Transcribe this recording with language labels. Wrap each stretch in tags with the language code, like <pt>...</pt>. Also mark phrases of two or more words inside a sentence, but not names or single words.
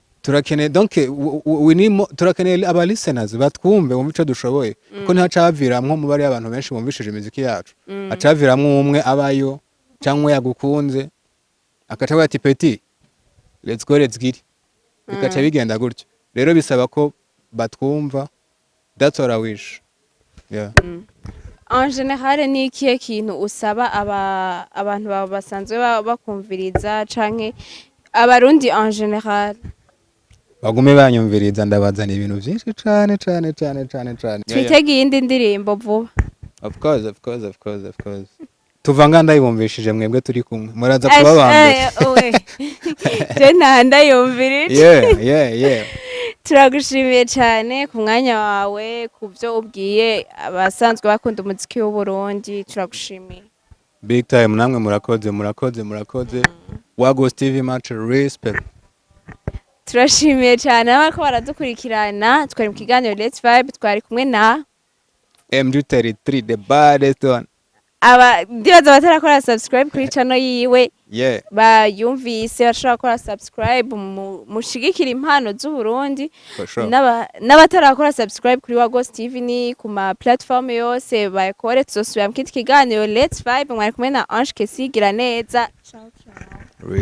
<rn>turakeneye donc turakeneye aba listeners batwumve bumva ico dushoboye kuko ntacaviramwo mu bari abantu benshi bumvishije imiziki yacu acaviramwo umwe abayo cyangwa yagukunze akaca ati petit</rn> <en>let's go let's get</en> <rn>bikaca bigenda gutyo rero bisaba ko batwumva</rn> <en>that's all I wish yeah</en> <fr>en general</fr> <rn>ni ikihe kintu usaba abantu basanzwe bakumviriza canke abarundi</rn> <fr>en general</fr> <rn>bagume banyumviriza ndabazana ibintu byinshi cane twitege iyindi ndirimbo vuba of course tuvanga ndayibumvishije mwebwe turi kumwe muraza kuba bambere je ndayumvirije yeah turagushimiye cyane ku mwanya wawe ku byo ubwiye abasanzwe bakunda umuziki w'u Burundi turagushimiye</rn> <en>big time</en> <rn>namwe murakoze Wago TV</rn> <en>much respect</en> <rn>turashimiye cyane abako baradukurikirana twari mu kiganiro Let's Vibe twari kumwe na</rn> <en>MG33 the baddest one</en> <rn>ndibaza batarakora subscribe kuri channel yiwe yeah bayumvise bashobora gukora subscribe mushigikira impano z'u Burundi sure. n'abatarakora subscribe kuri Wago TV ni ku ma platform yose bayikore tuzosubira mu kindi kiganiro Let's Vibe mwari kumwe na Ange Kesigira neza ciao</rn>